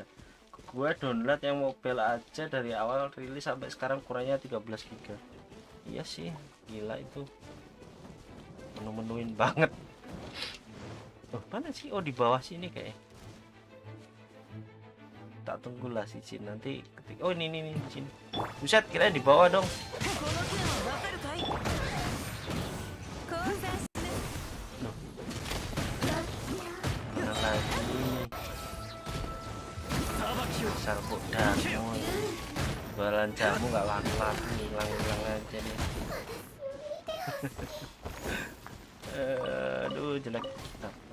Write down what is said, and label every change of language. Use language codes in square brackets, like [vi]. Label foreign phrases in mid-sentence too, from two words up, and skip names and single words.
[id] Gua download yang mobile aja dari awal rilis sampai sekarang kurangnya 13 GB. Iya sih, gila itu. Menu-menuin banget. Oh, mana sih? Oh, di bawah sini kayak. Tak tunggulah si Jin nanti ketik. Oh, ini Jin. Buset, kira di bawah dong. [ja] この件はわかるかい [id] Mana lagi ini? Serbuk jamu. Jualan jamu nggak laku-laku, hilang aja nih. Aduh, jelek. Nah.